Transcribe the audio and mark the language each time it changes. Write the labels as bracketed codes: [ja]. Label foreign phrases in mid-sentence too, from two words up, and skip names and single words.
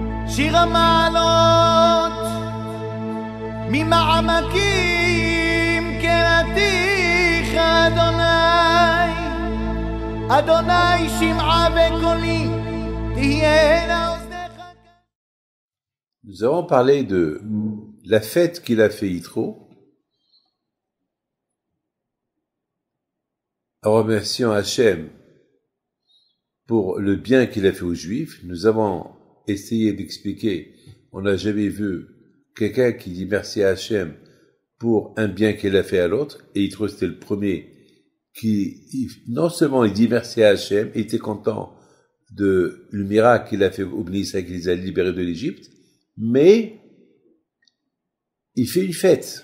[he] שיר המעלות ממעמקים קראתיך אדוני, אדוני שמעה בקולי תהיה לאוזניך. [fr] Nous avons parlé de la fête qu'il a fait Yitro, en remerciant Hachem pour le bien qu'il a fait aux Juifs. Nous avons essayé d'expliquer, on n'a jamais vu quelqu'un qui dit merci à Hachem pour un bien qu'il a fait à l'autre, et Yitro c'était le premier qui, non seulement il dit merci à Hachem, il était content de le miracle qu'il a fait au Bnei Israël, qu'il les a libérés de l'Égypte, mais il fait une fête.